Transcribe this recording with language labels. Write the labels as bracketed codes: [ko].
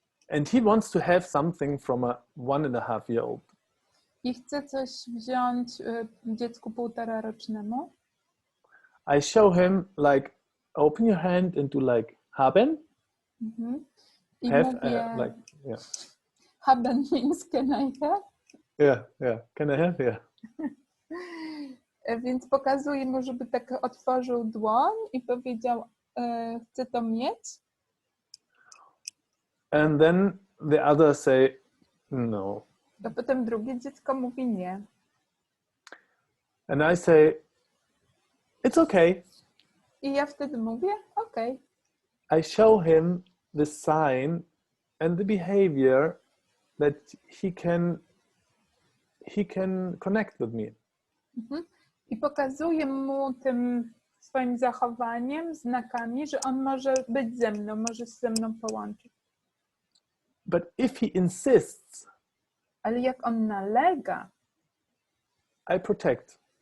[en] And he wants to have something from a 1.5 year old. [pl] I chce coś wziąć dziecku 1,5 rocznemu. [en] I show him like open your hand into like [de] haben. [en] I have, [pl] mówię, [en] like, yeah. Haben means can I have? Yeah. Can I have? Yeah. [pl] Więc pokazuję mu, żeby tak otworzył dłoń i powiedział, chcę to mieć. [en] And then the other say no. [pl] A potem drugie dziecko mówi nie. [en] And I say it's okay. [pl] I ja wtedy mówię, okej. [en] I show him the sign and the behavior that he can connect with me. [pl] I pokazuję mu tym swoim zachowaniem, znakami, że on może być ze mną, może się ze mną połączyć. [en] But if he insists, [pl] ale jak on nalega, [en] I protect.